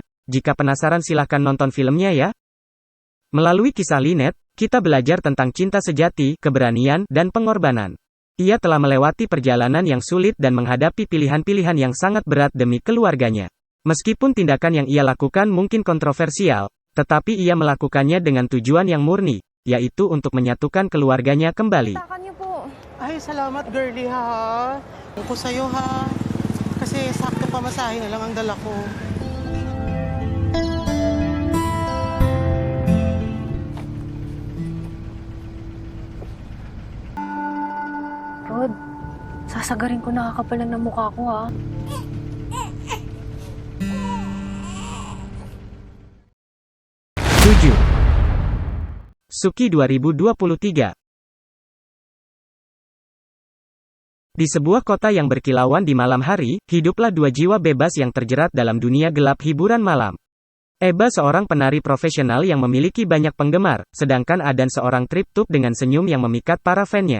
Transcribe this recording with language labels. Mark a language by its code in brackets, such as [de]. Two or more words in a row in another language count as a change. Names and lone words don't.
[id] Jika penasaran silahkan nonton filmnya ya. Melalui kisah Lynette, kita belajar tentang cinta sejati, keberanian, dan pengorbanan. Ia telah melewati perjalanan yang sulit dan menghadapi pilihan-pilihan yang sangat berat demi keluarganya. Meskipun tindakan yang ia lakukan mungkin kontroversial, tetapi ia melakukannya dengan tujuan yang murni, yaitu untuk menyatukan keluarganya kembali. [tl] Ay, salamat girly ha. Ko sa'yo ha. Kasi sakto pamasahe na lang ang dala ko. Rod, sasagarin ko nakakapalan ng mukha ko ha. [id] Suki 2023. Di sebuah kota yang berkilauan di malam hari, hiduplah dua jiwa bebas yang terjerat dalam dunia gelap hiburan malam. Eba seorang penari profesional yang memiliki banyak penggemar, sedangkan Adan seorang triptuk dengan senyum yang memikat para fan-nya.